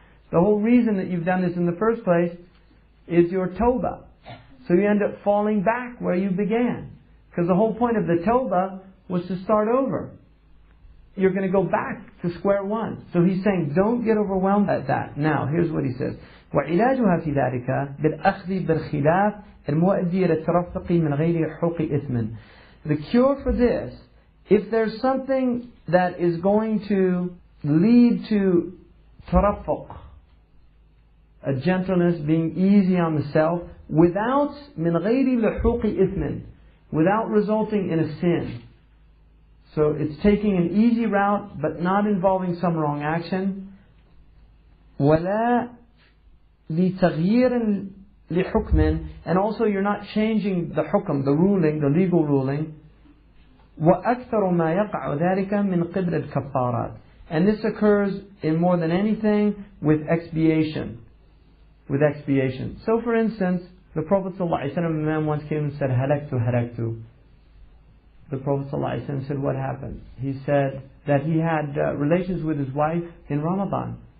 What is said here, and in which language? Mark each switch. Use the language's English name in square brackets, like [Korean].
[English] The whole reason that you've done this in the first place is your tawbah. So you end up falling back where you began. Because the whole point of the tawbah was to start over. You're going to go back to square one. So he's saying, don't get overwhelmed at that. Now, here's what he says. [Arabic] وعلاجها في ذلك بالأخذ بالخلاف المؤدي إلى الترفق من غير حقوق إثم. [English] The cure for this, if there's something that is going to lead to tarafuq, a gentleness, being easy on the self, without [Arabic] من غير لحوق إثم, [English] without resulting in a sin. So it's taking an easy route, but not involving some wrong action. [Arabic] ولا لتغيير لحكم, [English] and also you're not changing the hukm, the ruling, the legal ruling. [Arabic] وأكثر ما يقع ذلك من قبل الكفارات. [English] And this occurs in more than anything with expiation. With expiation. So for instance, the Prophet ﷺ, a man once came and said, halaktu. The Prophet ﷺ said, what happened? He said that he had relations with his wife in Ramadan.